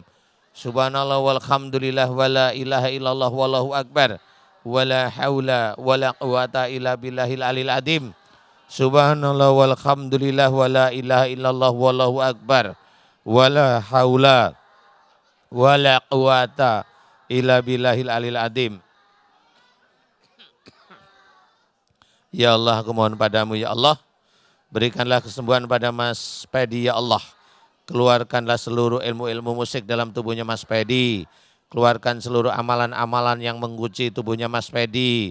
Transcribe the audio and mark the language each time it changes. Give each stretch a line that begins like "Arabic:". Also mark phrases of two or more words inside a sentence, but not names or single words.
Arabic: سبحان الله والحمد لله ولا إله إلا الله والله أكبر. ولا حول ولا قوة إلا بالله العلي العظيم. سبحان الله والحمد لله ولا إله إلا الله والله أكبر. ولا حول ولا قوة إلا بالله العلي العظيم.
Indonesian: Ya Allah, aku mohon padamu ya Allah, berikanlah kesembuhan pada Mas Pedi ya Allah. Keluarkanlah seluruh ilmu-ilmu musik dalam tubuhnya Mas Pedi. Keluarkan seluruh amalan-amalan yang mengunci tubuhnya Mas Pedi.